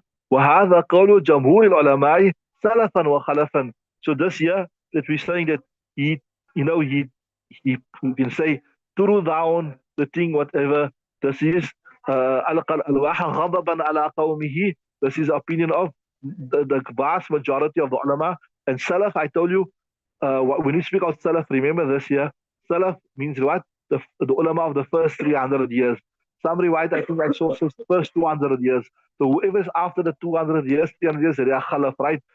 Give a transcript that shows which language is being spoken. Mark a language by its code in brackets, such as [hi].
[ar] وهذا قول جمهور العلماء سلفا وخلفا. [en] So this year that we're saying that he, he you can say threw down the thing, whatever. This is [ar] ألقى الألواح غضبا على قومه. [en] This is the opinion of the vast majority of the ulama. And Salaf, I told you, when we speak of Salaf, remember this year, Salaf means what? The ulama of the first 300 years. Some riwayat, I think I saw first 200 years. So whoever's after the 200 years, 300 years, they are Khalaf, right?